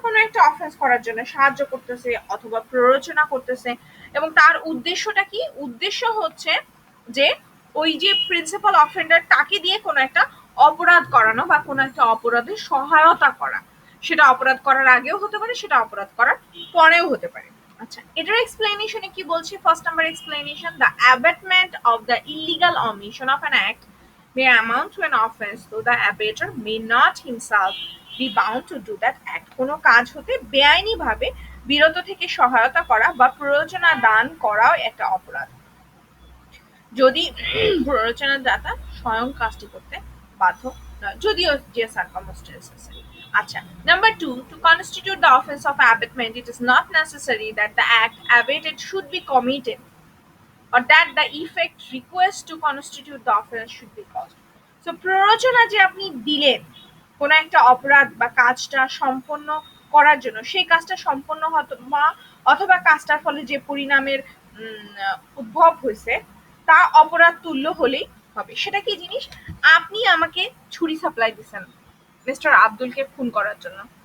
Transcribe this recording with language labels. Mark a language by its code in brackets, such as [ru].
[bn] কোনো একটা অফেন্স করার জন্য সাহায্য করতেছে অথবা প্ররোচনা করতেছে, এবং তার উদ্দেশ্যটা কি? উদ্দেশ্য হচ্ছে যে ওই যে প্রিন্সিপাল অফেন্ডার তাকে দিয়ে কোনো একটা অপরাধ করানো বা কোনো একটা অপরাধে সহায়তা করা। সেটা অপরাধ করার আগেও হতে পারে, সেটা অপরাধ করার পরেও হতে পারে। আচ্ছা, এটার এক্সপ্লেনেশনে কি বলছে? [en] First number explanation: the abetment of the illegal omission of an act may amount to an offense though the abater may not himself be bound to do that act। [bn] কোনো কাজ হতে বেআইনি ভাবে বিরত থেকে সহায়তা করা বা প্ররোচনা দান করাও একটা অপরাধ, যদি প্ররোচনার দাতা স্বয়ং কাজটি করতে বাধ্য নয়, যদিও যে সার্কামস্টেন্সেস। [en] আচ্ছা, number two, to constitute the offense of abatement it is not necessary that the act abated should be committed or that the effect request to constitute the offense should be caused. [bn] So প্ররোচনা যে আপনি দিলেন কোনো একটা অপরাধ বা কাজটা সম্পন্ন করার জন্য, সেই কাজটা সম্পন্ন অথবা কাজটার ফলে যে পরিণামের উদ্ভব হয়েছে তা অপরাধ তুল্য হলেই হবে। সেটা কি জিনিস? আপনি আমাকে ছুরি সাপ্লাই দিচ্ছেন মিস্টার আব্দুলকে খুন করার জন্য।